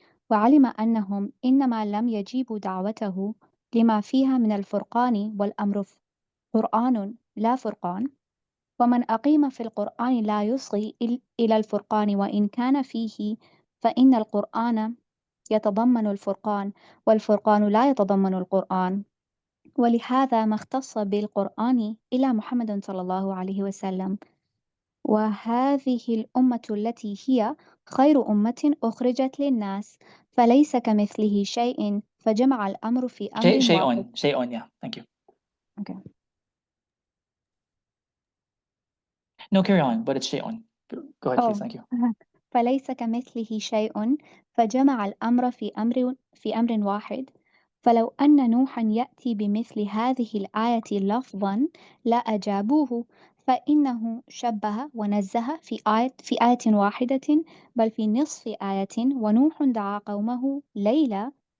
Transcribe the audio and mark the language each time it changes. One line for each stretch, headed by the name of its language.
Arabic: وعلم أنهم إنما لم يجيبوا دعوته لما فيها من الفرقان، والأمر قرآن لا فرقان، ومن أقيم في القرآن لا يصغي إلى الفرقان وإن كان فيه، فإن القرآن يتضمن الفرقان والفرقان لا يتضمن القرآن، ولهذا ما اختص بالقرآن إلا محمد صلى الله عليه وسلم، وهذه الأمة التي هي خير أمة أخرجت للناس، فليس كمثله شيء، فجمع الأمر في أمر واحد.
English: شيء, yeah, thank you. Okay. No, carry on, but it's شيء. Go ahead, please. Thank you.
Arabic: فليس كمثله شيء فجمع الأمر في أمر واحد فلو أن نوحا يأتي بمثل هذه الآية لفظا لأجابوه فإنه شبه ونزه في آية واحدة بل في نصف آية ونوح دعا قومه ليلا